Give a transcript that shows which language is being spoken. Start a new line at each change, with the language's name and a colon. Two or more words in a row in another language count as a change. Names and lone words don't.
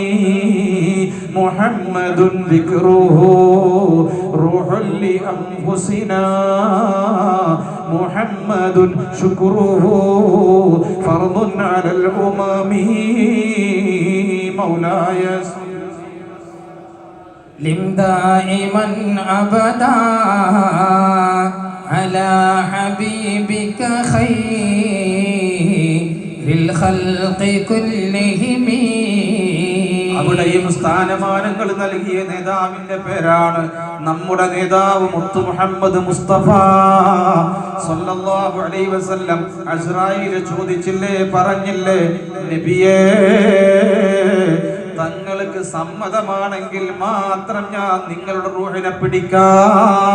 Arabic: محمد ذكره روح لأنفسنا. محمد شكره فرض على الأمم. മൗലായ لم دائما أبدا على حبيبك خير الخلق كلهم.
Malayalam: അവിടെയും സ്ഥാനമാനങ്ങൾ നൽകിയ നേതാവിന്റെ പേരാണ് നമ്മുടെ നേതാവ് മുത്തു മുഹമ്മദ് മുസ്തഫ
Arabic: صلى الله عليه وسلم.
Malayalam: അസ്രായീൽ ചോദിച്ചില്ലേ, പറഞ്ഞില്ലേ, നബിയേ, തങ്ങൾക്ക് സമ്മതമാണെങ്കിൽ മാത്രം ഞാൻ നിങ്ങളുടെ റൂഹിനെ പിടിക്കാം.